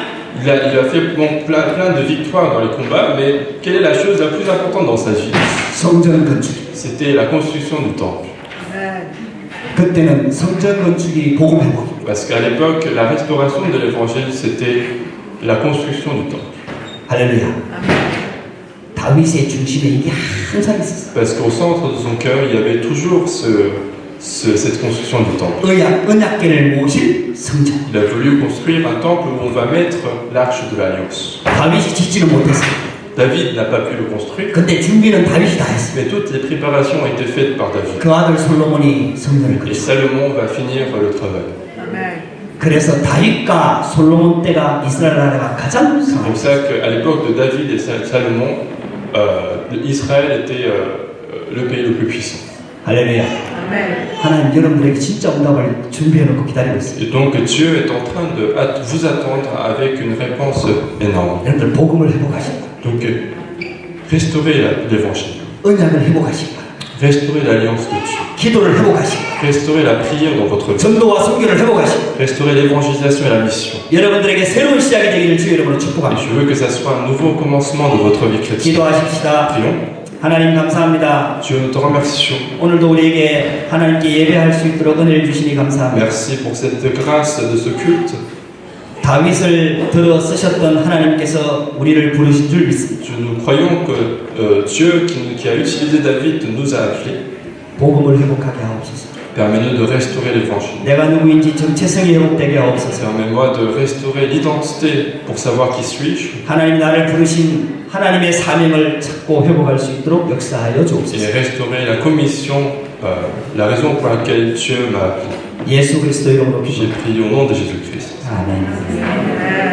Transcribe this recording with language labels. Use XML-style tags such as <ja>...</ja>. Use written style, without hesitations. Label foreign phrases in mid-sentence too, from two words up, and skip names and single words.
<fr>Il a fait plein de victoires dans les combats, mais quelle est la chose la plus importante dans sa vie?</fr> <ko>성전 건축.</ko> <fr>C'était la construction du temple.</fr> <ko>그때는 성전 건축이 복음 회복입니다.</ko> <fr>Parce qu'à l'époque, la restauration de l'évangile, c'était la construction du temple.</fr> <ko>할렐루야. 다윗의 중심에 이게 항상 있었어요.</ko> <fr>Parce qu'au centre de son cœur, il y avait toujours cette construction du temple.</fr> <ko>언약궤를 모실 성전.</ko> <fr>Il a voulu construire un temple où on va mettre l'arche de l'alliance.</fr> <ko>다윗이 짓지는 못했어요.</ko> <fr>David n'a pas pu le construire,</fr> <ko>근데 준비는 다윗이 다 했어요.</ko> <fr>mais toutes les préparations ont été faites par David.</fr> <ko>그 아들 솔로몬이 성전을</ko> <fr>Et</fr> <ko>건축.</ko> <fr>Salomon va finir le travail.</fr> <ko>그래서 다윗과 솔로몬 때가 이스라엘 나라가 가장</ko> <fr>C'est</fr> <ko>강합니다.</ko> <fr>pour ça qu'à l'époque de David et Salomon, Israël était le pays le plus puissant.</fr> <ko>할렐루야. 하나님 여러분들에게 진짜 응답을 준비해놓고 기다리고 있어요.</ko> <fr>Et donc Dieu est en train de vous attendre avec une réponse énorme.</fr> <ko>여러분들 복음을 회복하시고</ko> <fr>Donc restaurer l'évangile,</fr> <ko>언약을 회복하시고</ko> <fr>restaurer l'alliance de Dieu,</fr> <ko>기도를 회복하시고</ko> <fr>restaurer la prière dans votre vie,</fr> <ko>전도와 선교를 회복하시고</ko> <fr>restaurer l'évangélisation et la mission.</fr> <ko>여러분들에게 새로운 시작이 되기를 주의 이름으로</ko> <fr>Et</fr> <ko>축복합니다.</ko> <fr>je veux que ça soit un nouveau commencement de votre vie chrétienne.</fr> <ko>기도하십시다.</ko> <fr>Prions.</fr> <ko>하나님 감사합니다.</ko> <fr>Dieu, nous te remercions.</fr> <ko>오늘도 우리에게 하나님께 예배할 수 있도록 은혜를 주시니 감사합니다.</ko> <fr>Merci pour cette grâce de ce culte.</fr> <ko>다윗을 들어 쓰셨던 하나님께서 우리를 부르신 줄 믿습니다.</ko> <fr>Nous croyons que Dieu qui a utilisé David nous a appelés.</fr> <ko>복음을 회복하게 하옵소서.</ko> <fr>Permets-nous de restaurer l'évangile.</fr> <ko>내가 누구인지 정체성이 회복되게 하옵소서.</ko> <fr>Permets-moi de restaurer l'identité pour savoir qui suis-je.</fr> <ko>하나님 나를 부르신 하나님의 사명을 찾고 회복할 수 있도록 역사하여</ko> <fr>Et</fr> <ko>주옵소서.</ko> <fr>restaurer la commission, la raison pour laquelle Dieu m'a appelé.</fr> <ko>예수 그리스도 이름으로</ko> <fr>J'ai</fr> <ko>기도합니다.</ko> <fr>prié au nom de Jésus-Christ.</fr> <ko>아멘.</ko>